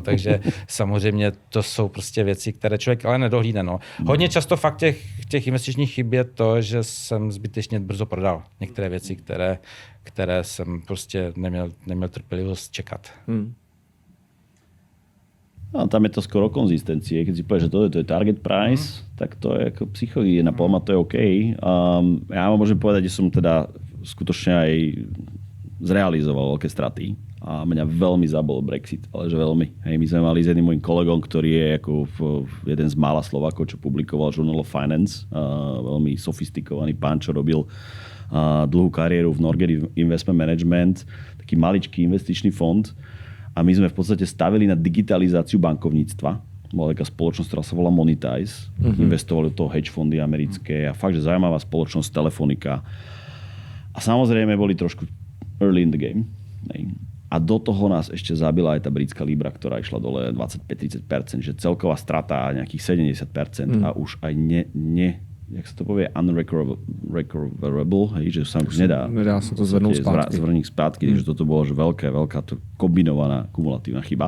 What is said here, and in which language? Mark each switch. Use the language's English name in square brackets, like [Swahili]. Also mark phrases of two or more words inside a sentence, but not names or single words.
[Czech] Takže samozřejmě to jsou prostě věci, které člověk ale nedohlídne. No. Hodně často fakt těch investičních chyb je to, že jsem zbytečně brzo prodal některé věci, které jsem prostě neměl trpělivost čekat. [Slovak] No, tam je to skoro konzistencie. Keď si povieš, že to je target price, tak to je ako psychohygiena. Podľa mňa to je OK. Ja vám môžem povedať, že som teda skutočne aj zrealizoval veľké straty. A mňa veľmi zabol Brexit, ale že veľmi. Hej, my sme mali s jedným môjim kolegom, ktorý je ako jeden z mála Slovákov, čo publikoval Journal of Finance. Veľmi sofistikovaný pán, čo robil dlhú kariéru v Norgate Investment Management, taký maličký investičný fond. A my sme v podstate stavili na digitalizáciu bankovníctva. Bola taká spoločnosť, ktorá sa volá Monetize. Investovali do toho hedge fondy americké a fakt, že zaujímavá spoločnosť Telefonika. A samozrejme boli trošku [English] early in the game. [Slovak] A do toho nás ešte zabila aj tá britská libra, ktorá išla dole 25-30%, že celková strata nejakých 70% a už aj jak sa to povie, unrecoverable, že sa už nedá sa to zvrnúť spátky. Že toto bolo že veľká kombinovaná kumulatívna chyba.